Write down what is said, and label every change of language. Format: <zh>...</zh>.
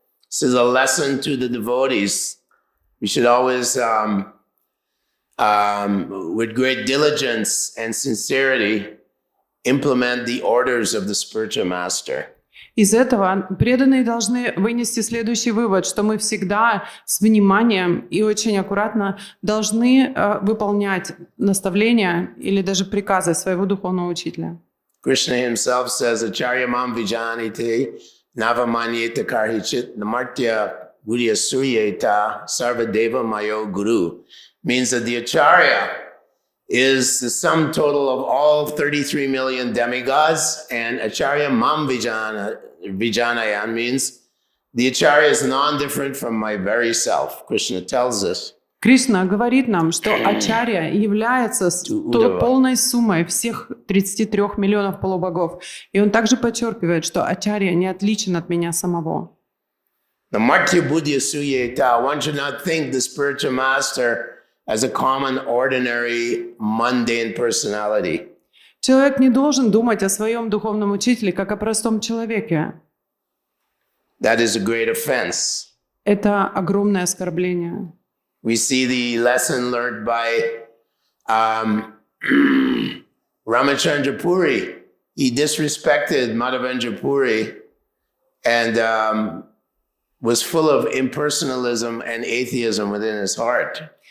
<en>This is a lesson to the devotees. We should always, with great diligence and sincerity, implement the orders of the spiritual master.</en> <ru>Из этого преданные должны вынести следующий вывод, что мы всегда с вниманием и очень аккуратно должны выполнять наставления или даже приказы своего духовного учителя.</ru> <en>Krishna himself says,</en> <sa>Acharyamam vijanite navamanyeta karhichit namartya gurya suryeta sarvadeva mayo guru.</sa> <en>Means that the Acharya is the sum total of all 33 million demigods, and Acharya Mam Vijanayan means the Acharya is non-different from my very self. Krishna tells us.</en> <ru>Кришна говорит нам, что Ачарья является полной суммой всех 33 миллионов полубогов. И он также подчеркивает, что Ачарья не отличен от меня самого.</ru> <en>The Martya Buddhya Suyeta, one should not think the spiritual master as a common, ordinary, mundane personality.</en> <ru>Человек не должен думать о своем духовном учителе как о простом человеке.</ru> <en>That is a great offense.</en> <ru>Это огромное оскорбление.</ru> <en>We see the lesson learned by Ramachandra Puri. He disrespected Madhavendra Puri and was full of impersonalism and atheism within his heart.</en>